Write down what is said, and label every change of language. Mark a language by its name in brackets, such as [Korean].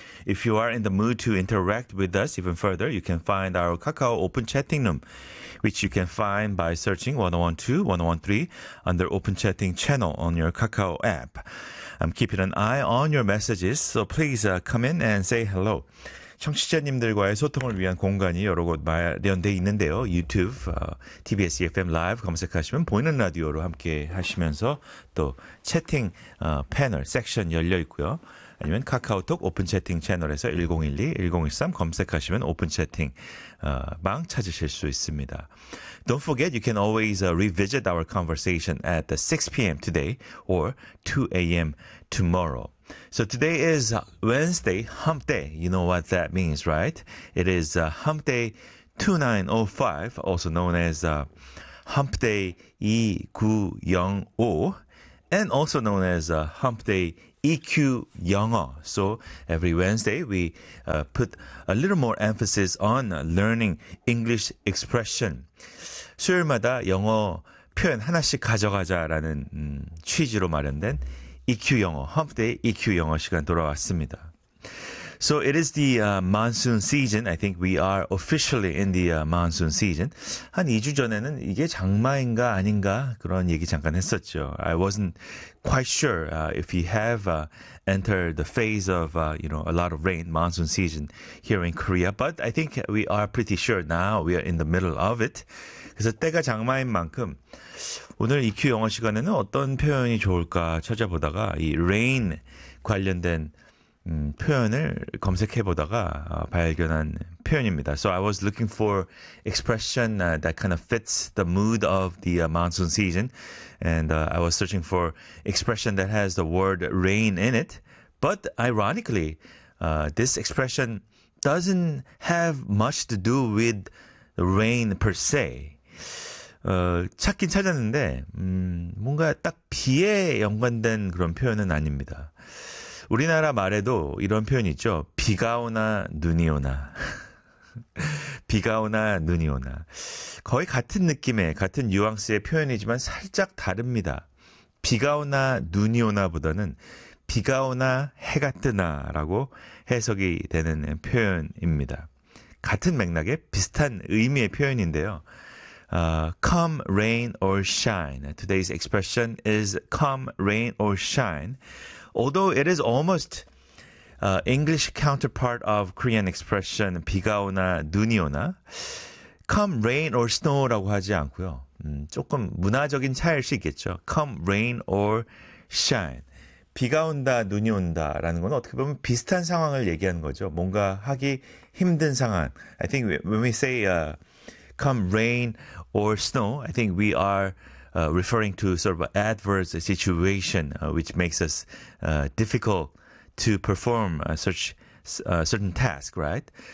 [English] If you are in the mood to interact with us even further, you can find our Kakao Open Chatting Room, which you can find by searching 101.2, 101.3 under Open Chatting Channel on your Kakao app. I'm keeping an eye on your messages, so please come in and say hello. [Korean] 청취자님들과의 소통을 위한 공간이 여러 곳 마련되어 있는데요. 유튜브, TBS EFM 라이브 검색하시면 보이는 라디오로 함께 하시면서 또 채팅 패널, 섹션 열려 있고요. 아니면 카카오톡 오픈 채팅 채널에서 1012-1013 검색하시면 오픈 채팅 방 찾으실 수 있습니다. [English] Don't forget, you can always revisit our conversation at 6 p.m. today or 2 a.m. tomorrow. So today is Wednesday, hump day. You know what that means, right? It is hump day 2905, also known as hump day 2905, and also known as hump day EQ 영어. So every Wednesday, we put a little more emphasis on learning English expression. [Korean] 수요일마다 영어 표현 하나씩 가져가자라는 취지로 마련된 EQ 영어, Hump Day EQ 영어 시간 돌아왔습니다. [English] So it is the monsoon season. I think we are officially in the monsoon season. [Korean] 한 2주 전에는 이게 장마인가 아닌가 그런 얘기 잠깐 했었죠. [English] I wasn't quite sure if we have entered the phase of a lot of rain, monsoon season here in Korea. But I think we are pretty sure now we are in the middle of it. [Korean] 그래서 때가 장마인 만큼 오늘 EQ 영어 시간에는 어떤 표현이 좋을까 찾아보다가 이 rain 관련된 표현을 검색해보다가 발견한 표현입니다. [English] So I was looking for expression that kind of fits the mood of the monsoon season. And I was searching for expression that has the word rain in it. But ironically, this expression doesn't have much to do with rain per se. [Korean] 찾긴 찾았는데 뭔가 딱 비에 연관된 그런 표현은 아닙니다. 우리나라 말에도 이런 표현이 있죠. 비가 오나 눈이 오나. 비가 오나 눈이 오나. 거의 같은 느낌의, 같은 뉘앙스의 표현이지만 살짝 다릅니다. 비가 오나 눈이 오나보다는 비가 오나 해가 뜨나라고 해석이 되는 표현입니다. 같은 맥락에 비슷한 의미의 표현인데요. [English] Come rain or shine. Today's expression is come rain or shine. Although it is almost English counterpart of Korean expression [Korean] 비가 오나 눈이 오나, [English] come rain or snow라고 [Korean] 하지 않고요. 조금 문화적인 차이일 수 있겠죠. [English] Come rain or shine. [Korean] 비가 온다, 눈이 온다라는 건 어떻게 보면 비슷한 상황을 얘기하는 거죠. 뭔가 하기 힘든 상황. [English] I think when we say come rain or snow, I think we are referring to sort of an adverse situation which makes us difficult to perform certain task, right?